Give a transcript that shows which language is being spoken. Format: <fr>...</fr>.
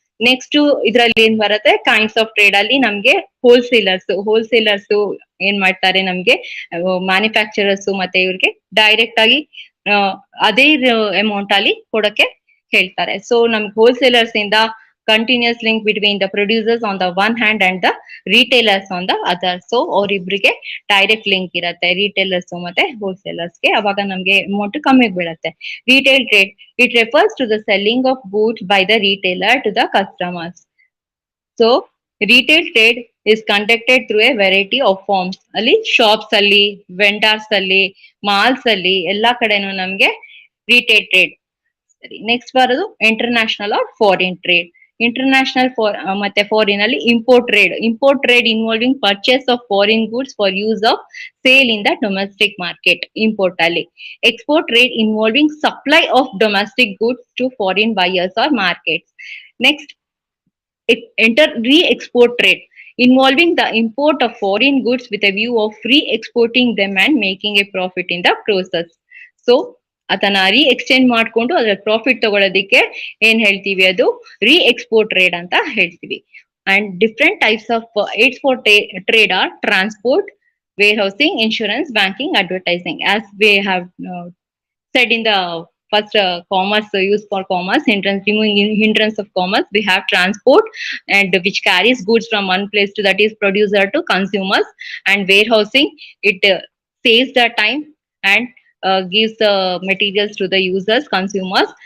<kn>Next ಇದ್ರಲ್ಲಿ ಏನ್ ಬರುತ್ತೆ,</kn> <en>kinds of trade</en> <kn>ಅಲ್ಲಿ ನಮ್ಗೆ ಹೋಲ್ಸೇಲರ್ಸ್ ಏನ್ ಮಾಡ್ತಾರೆ, ನಮ್ಗೆ ಮ್ಯಾನುಫ್ಯಾಕ್ಚರರ್ಸ್ ಮತ್ತೆ ಇವ್ರಿಗೆ ಡೈರೆಕ್ಟ್ ಆಗಿ ಅದೇ ಅಮೌಂಟ್ ಅಲ್ಲಿ ಕೊಡಕ್ಕೆ ಹೇಳ್ತಾರೆ.</kn> <en>so</en> <kn>ನಮ್ಗೆ</kn> <en>Wholesalers ಇಂದ continuous link between the producers on the one hand and the retailers on the other.</en> <kn>So ಅವ್ರಿಬ್ರಿಗೆ direct link ಇರುತ್ತೆ, ರಿಟೇಲರ್ಸ್ ಮತ್ತೆ ಹೋಲ್ಸೇಲರ್ಸ್ಗೆ. ಅವಾಗ ನಮ್ಗೆ ಅಮೌಂಟ್ ಕಮ್ಮಿ ಬೀಳುತ್ತೆ.</kn> <en>Retail trade, it refers to the selling of goods by the retailer to the customers. So retail trade is conducted through a variety of forms.</en> <kn>ಅಲ್ಲಿ shops ಅಲ್ಲಿ, vendors ಅಲ್ಲಿ, malls ಅಲ್ಲಿ ಎಲ್ಲಾ ಕಡೆನೂ ನಮ್ಗೆ ರಿಟೇಲ್ ಟ್ರೇಡ್. ಸರಿ,</kn> <en>Next ಬರೋದು international or foreign trade. International ಮತ್ತೆ foreign ಅಲ್ಲಿ import trade involving purchase of foreign goods for use of sale in the domestic market, import ಅಲ್ಲಿ. Export trade involving supply of domestic goods to foreign buyers or markets. Next enter re-export trade involving the import of foreign goods with a view of re-exporting them and making a profit in the process.</en> <kn>So ಅದನ್ನ ರೀ exchange ಮಾಡ್ಕೊಂಡು ಅದ್ರ profit ತಗೊಳ್ಳೋದಿಕ್ಕೆ ಏನ್ ಹೇಳ್ತೀವಿ, ಅದು ರೀ export trade ಅಂತ ಹೇಳ್ತೀವಿ.</kn> <en>And different types of export trade are transport, warehousing, insurance, banking, advertising. As we have said in the first commerce, use for commerce, removing hindrance of commerce, we have transport, and which carries goods from one place to, that is producer to consumers. And warehousing, it saves the time and gives the materials to the users, consumers.</en>